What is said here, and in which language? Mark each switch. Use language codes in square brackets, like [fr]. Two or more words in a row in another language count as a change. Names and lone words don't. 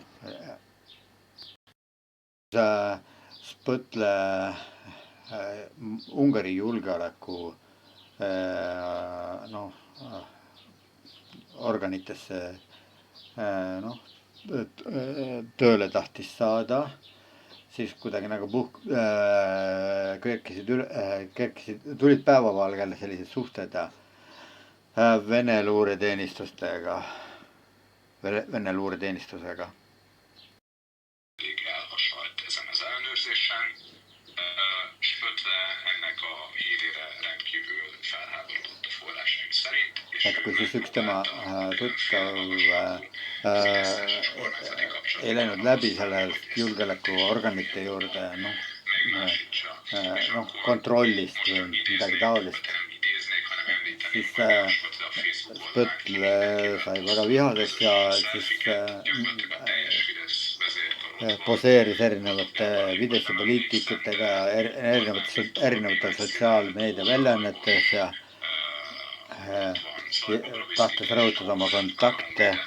[et] Spõtla Ungari julgeoleku organitesse tööle tahtis saada, siis kuidagi nagu tulid päevavalgele sellised suhted Vene luureteenistusega. [hu] Elhasalt ezen az ellenőrzésen. Spõtla ennek a hírére rendkívül felháborodott a forrásaim szerint. [et] Et kui siis üks tema tuttav ei läinud läbi sellest julgeolekuorganite juurde kontrollist või midagi taolist, siis Spõtla sai väga vihaseks ja siis poseeris erinevate Fideszi poliitikutega erinevatel sotsiaalmeedia väljaannetes ja tahtis rõhutada oma kontakte.